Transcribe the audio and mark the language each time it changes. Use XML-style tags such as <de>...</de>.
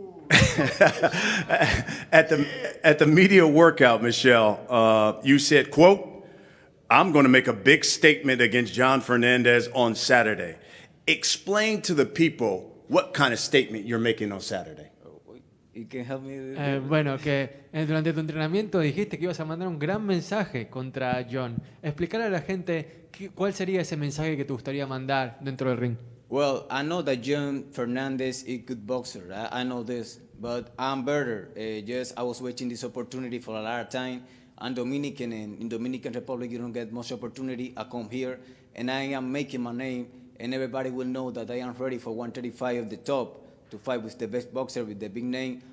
<en>At the media workout, Michelle, you said, quote, "I'm going to make a big statement against John Fernandez on Saturday." Explain to the people what kind of statement you're making on Saturday. You can help me.</en> <es>Bueno, que durante tu entrenamiento dijiste que ibas a mandar un gran mensaje contra John. Explicar a la gente cuál sería ese mensaje que te gustaría mandar dentro del ring.</es> <en>Well, I know that John Fernandez is a good boxer. I know this, but I'm better. Just I was waiting this opportunity for a lot of time. I'm Dominican, and in Dominican Republic you don't get much opportunity. I come here, and I am making my name, and everybody will know that I am ready for 135 of the top to fight with the best boxer with the big name.</en>